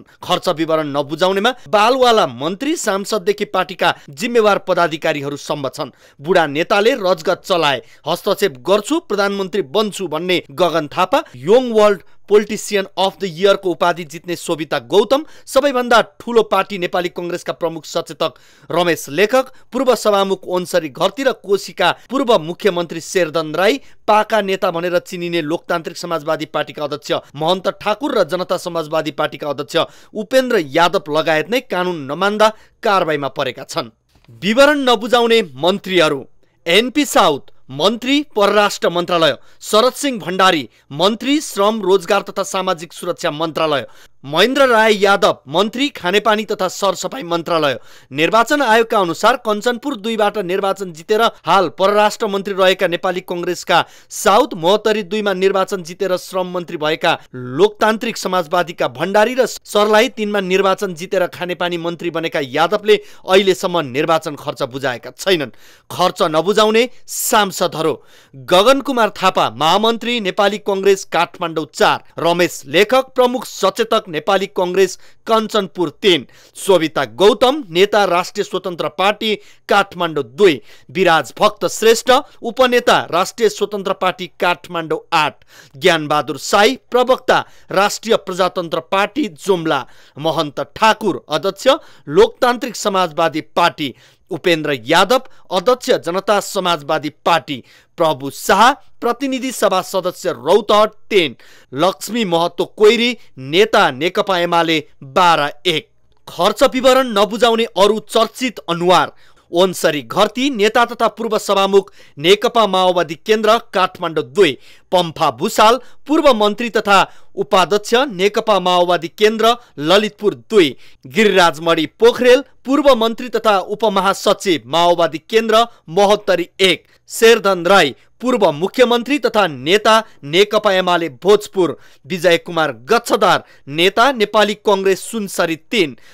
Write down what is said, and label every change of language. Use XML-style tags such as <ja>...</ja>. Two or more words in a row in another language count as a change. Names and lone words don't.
<ne>खर्च विवरण नबुझाउनेमा बालवाला मन्त्री सांसददेखि पार्टीका जिम्मेवार पदाधिकारीहरू सम्म छन्। बुढा नेताले रजगत चलाए, हस्तक्षेप गर्छु, प्रधानमन्त्री बन्छु भन्ने गगन थापा, यङ वर्ल्ड पोलिटिसियन अफ द इयरको उपाधि जित्ने सोभिता गौतम, सबैभन्दा ठूलो पार्टी नेपाली कङ्ग्रेसका प्रमुख सचेतक रमेश लेखक, पूर्व सभामुख ओन्सरी घरती र कोशीका पूर्व मुख्यमन्त्री शेरधन राई, पाका नेता भनेर चिनिने लोकतान्त्रिक समाजवादी पार्टीका अध्यक्ष महन्त ठाकुर र जनता समाजवादी पार्टीका अध्यक्ष उपेन्द्र यादव लगायत नै कानुन नमान्दा कारबाहीमा परेका छन्। विवरण नबुझाउने मन्त्रीहरू: एनपी साउथ मन्त्री परराष्ट्र मन्त्रालय, शरद सिंह भण्डारी मन्त्री श्रम रोजगार तथा सामाजिक सुरक्षा मन्त्रालय, महेन्द्र राय यादव मन्त्री खानेपानी तथा सरसफाई मन्त्रालय। निर्वाचन आयोगका अनुसार कञ्चनपुर 2बाट निर्वाचन जितेर हाल परराष्ट्र मन्त्री रहेका नेपाली कङ्ग्रेसका साउथ, महोत्तरी 2मा निर्वाचन जितेर श्रम मन्त्री भएका लोकतान्त्रिक समाजवादीका भण्डारी र सर्लाही 3मा निर्वाचन जितेर खानेपानी मन्त्री बनेका यादवले अहिलेसम्म निर्वाचन खर्च बुझाएका छैनन्। खर्च नबुझाउने सांसदहरू: गगन कुमार थापा महामन्त्री नेपाली कङ्ग्रेस काठमाडौँ 4, रमेश लेखक प्रमुख सचेतक नेपाली कङ्ग्रेस कञ्चनपुर 3, सोभिता गौतम नेता राष्ट्रिय स्वतन्त्र पार्टी काठमाडौँ 2, विराज भक्त श्रेष्ठ उपनेता राष्ट्रिय स्वतन्त्र पार्टी काठमाडौँ 8, ज्ञानबहादुर साई प्रवक्ता राष्ट्रिय प्रजातन्त्र पार्टी जुम्ला, महन्त ठाकुर अध्यक्ष लोकतान्त्रिक समाजवादी पार्टी, उपेन्द्र यादव अध्यक्ष जनता समाजवादी पार्टी, प्रभु शाह प्रतिनिधि सभा सदस्य रौतहट 10, लक्ष्मी महतो कोइरी नेता नेकपा एमाले 12-1। खर्च विवरण नबुझाउने अरू चर्चित अनुहार: ओन्सरी घरती नेता तथा पूर्व सभामुख नेकपा माओवादी केन्द्र काठमाडौँ 2, पम्फा भूषाल पूर्व मन्त्री तथा उपाध्यक्ष नेकपा माओवादी केन्द्र ललितपुर 2, गिरिराज मणि पोखरेल पूर्व मन्त्री तथा उपमहासचिव माओवादी केन्द्र महोत्तरी 1, शेरधन राई पूर्व मुख्यमन्त्री तथा नेता नेकपा एमाले भोजपुर, विजय कुमार गच्छदार नेता नेपाली कङ्ग्रेस सुनसरी 3,</ne>